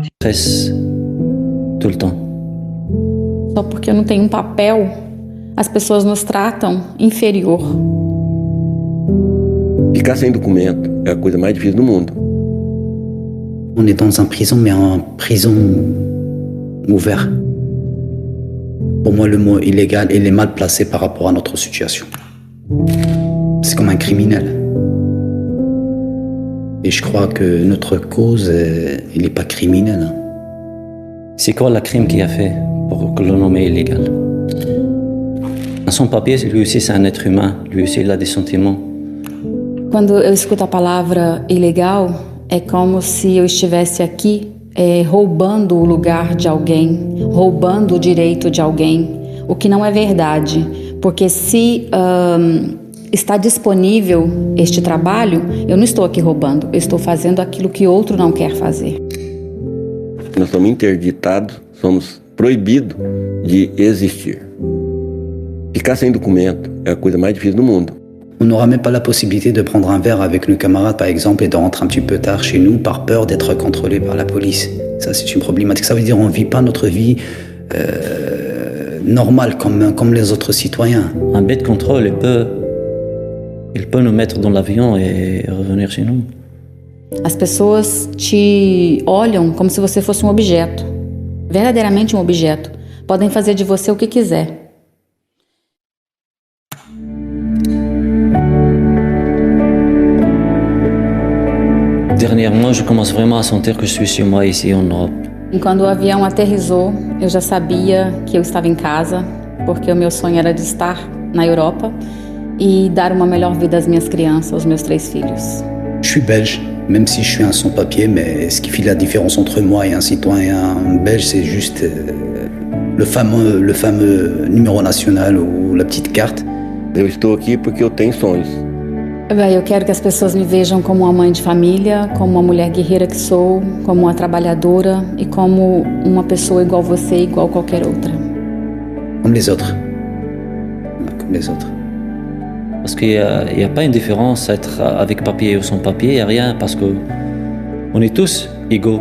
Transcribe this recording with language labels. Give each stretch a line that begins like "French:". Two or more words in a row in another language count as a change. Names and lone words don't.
French: Stress tout le temps.
Portuguese: Só porque eu não tenho um papel, as pessoas nos tratam inferior. Ficar sem documento é a coisa mais difícil do mundo.
French: On est dans une prison, mais en prison ouverte. Pour moi, le mot illégal, il est mal placé par rapport à notre situation. C'est comme un criminel. Et je crois que notre cause, il n'est pas criminel. C'est quoi le crime qu'il a fait pour que le nommer illégal? Sans papier, lui aussi c'est un être humain, lui aussi il a des sentiments.
Portuguese: Quando eu escuto a palavra ilegal, é como se eu estivesse aqui roubando o lugar de alguém, roubando o direito de alguém, o que não é verdade, porque se está disponível este trabalho, eu não estou aqui roubando, eu estou fazendo aquilo que outro não quer fazer. Nós somos interditados, somos proibidos de existir. Ficar sem documento é a coisa mais difícil do mundo.
French: On n'aura même pas la possibilité de prendre un verre avec nos camarades, par exemple, et de rentrer un petit peu tard chez nous par peur d'être contrôlé par la police. Ça, c'est une problématique. Ça veut dire qu'on ne vit pas notre vie normale comme les autres citoyens. Un bête contrôle, il peut nous mettre dans l'avion et revenir chez nous.
Portuguese: As pessoas te olham como se você fosse um objeto, verdadeiramente um objeto. Podem fazer de você o que quiser.
French: Dernièrement, je commence vraiment à sentir que je suis chez moi ici en Europe.
Portuguese: E quando o avião aterrissou, eu já sabia que eu estava em casa, porque o meu sonho era de estar na Europa e dar uma melhor vida às minhas crianças, aos meus 3 filhos.
French: Je suis belge, même si je suis un sans-papier, mais ce qui fait la différence entre moi et un citoyen belge, c'est juste le fameux numéro national ou la petite carte.
Portuguese: Eu estou aqui porque eu tenho sonhos. Eu quero que as pessoas me vejam como uma mãe de família, como uma mulher guerreira que sou, como uma trabalhadora e como uma pessoa igual você, igual qualquer outra.
French: Comme les autres. Comme les autres. Parce qu'il n'y a pas une différence être avec papier ou sans papier, il n'y a rien, parce qu'on est tous égaux.